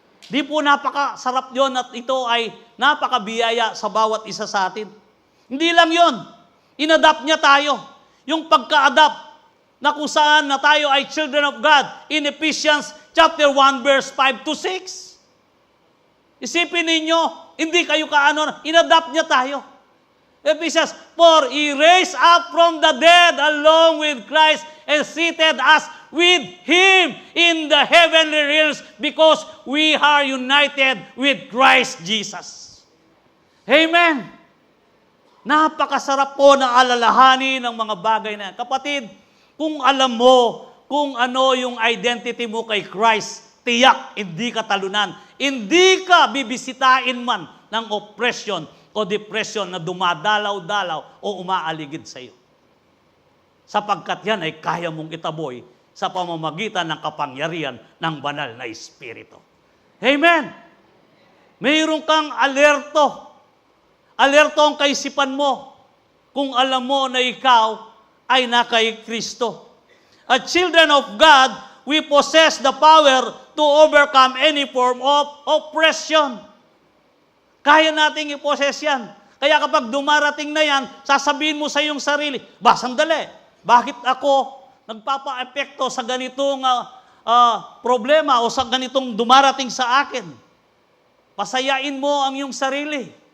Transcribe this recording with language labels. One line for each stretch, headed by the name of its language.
Filipino: Di po napakasarap yon at ito ay napakabiyaya sa bawat isa sa atin. Hindi lang yon. Inadapt niya tayo. Yung pagka-adapt na kung saan na tayo ay
English: children of God in Ephesians chapter 1 verse 5 to 6.
Filipino: Isipin ninyo, hindi kayo inadapt niya tayo.
English: Ephesians, for He raised up from the dead along with Christ and seated us with Him in the heavenly realms because we are united with Christ Jesus. Amen.
Filipino: Napakasarap po na alalahanin ng mga bagay na yan. Kapatid, kung alam mo kung ano yung identity mo kay Christ, tiyak, hindi ka talunan. Hindi ka bibisitain man ng oppression o depression na dumadalaw-dalaw o umaaligid sa iyo. Sapagkat yan ay kaya mong itaboy sa pamamagitan ng kapangyarihan ng banal na Espiritu. Amen! Mayroon kang alerto. Alerto ang kaisipan mo kung alam mo na ikaw ay nakay Kristo.
English: As children of God, we possess the power to overcome any form of oppression.
Filipino: Kaya nating i-possess yan. Kaya kapag dumarating na yan, sasabihin mo sa iyong sarili, sandali, bakit ako nagpapa-epekto sa ganitong problema o sa ganitong dumarating sa akin? Pasayain mo ang iyong sarili.